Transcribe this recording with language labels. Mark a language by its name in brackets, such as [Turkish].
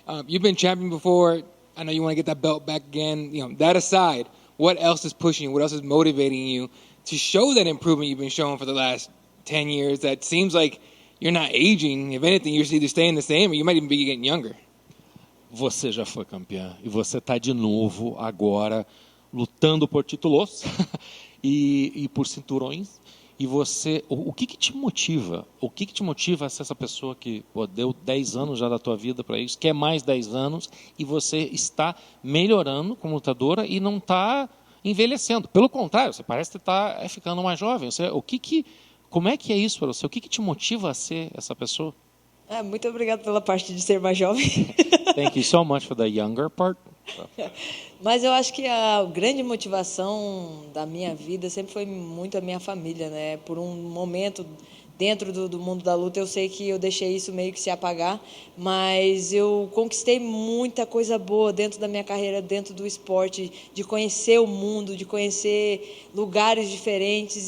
[English] You've been champion before. I know you want to get that belt back again. That aside, what else is pushing you? What else is motivating you to show that improvement you've been showing for the last 10 years? That seems like you're not aging. If anything, you're either staying the same or you might even be getting younger. [Portuguese] Você já foi campeã e você está de novo agora lutando por títulos e por cinturões. E você, o que te motiva? O que te motiva a ser essa pessoa que deu 10 anos já da tua vida para isso, quer mais 10 anos e você está melhorando como lutadora e não está envelhecendo? Pelo contrário, você parece que está ficando mais jovem. Como é que é isso para você? O que te motiva a ser essa pessoa? Muito obrigado pela parte de ser mais jovem. [English] Thank you so much for the younger part. [Portuguese] Mas eu acho que a grande motivação da minha vida sempre foi muito a minha família, né? Por um momento dentro do mundo da luta, eu sei que eu deixei isso meio que se apagar, mas eu conquistei muita coisa boa dentro da minha carreira, dentro do esporte, de conhecer o mundo, de conhecer lugares diferentes.